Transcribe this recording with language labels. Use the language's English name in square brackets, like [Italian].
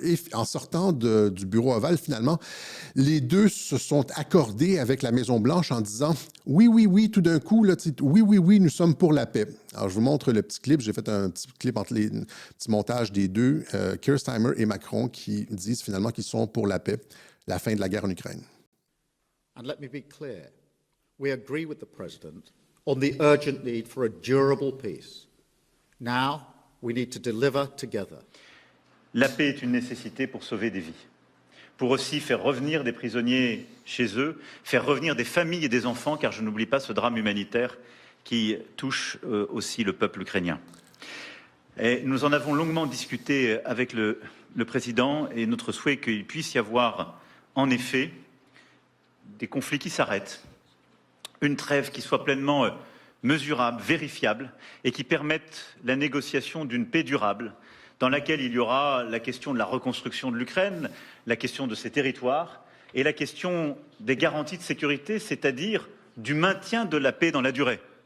[French] Et en sortant du bureau ovale, finalement, les deux se sont accordés avec la Maison-Blanche en disant « Oui, tout d'un coup, là, oui, nous sommes pour la paix ». Alors, je vous montre le petit clip. J'ai fait un petit clip un petit montage des deux, Keir Starmer et Macron, qui disent finalement qu'ils sont pour la paix, la fin de la guerre en Ukraine. [English] And let me be clear. We agree with the President on the urgent need for a durable peace. Now, we need to deliver together. [French] La paix est une nécessité pour sauver des vies, pour aussi faire revenir des prisonniers chez eux, faire revenir des familles et des enfants, car je n'oublie pas ce drame humanitaire qui touche aussi le peuple ukrainien. Et nous en avons longuement discuté avec le Président, et notre souhait qu'il puisse y avoir, en effet, des conflits qui s'arrêtent, une trêve qui soit pleinement mesurable, vérifiable, et qui permette la négociation d'une paix durable, dans laquelle il y aura la question de la reconstruction de l'Ukraine, la question de ses territoires, et la question des garanties de sécurité, c'est-à-dire du maintien de la paix dans la durée.